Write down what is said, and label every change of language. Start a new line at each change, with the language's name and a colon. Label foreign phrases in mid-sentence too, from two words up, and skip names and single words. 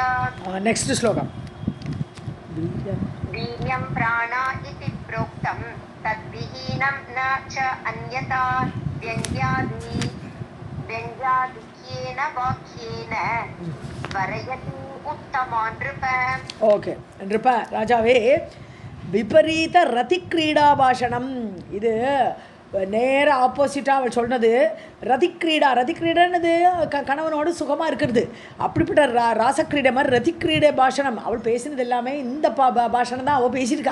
Sanskrit: नेक्स्ट श्लोकम्. वीर्यं प्राणा इति प्रोक्तं तद्विहीनं न च अन्यथा व्यङ्ग्यादिक्येन वाक्येन वरयति उत्तमान् नृप.
Tamil: ஓகே நृप ராஜாவே,
Sanskrit: विपरीत रतिक्रीडा भाषणम्,
Tamil: இது நேர ஆப்போசிட்டாக அவள் சொன்னது. ரதிக்ரீடா, ரதிக்ரீடானது கணவனோடு சுகமாக இருக்கிறது. அப்படிப்பட்ட ராசக்கிரீடை மாதிரி ரதிக்ரீடை பாஷணம், அவள் பேசினது எல்லாமே இந்த பாஷணம் தான் அவள் பேசியிருக்கா.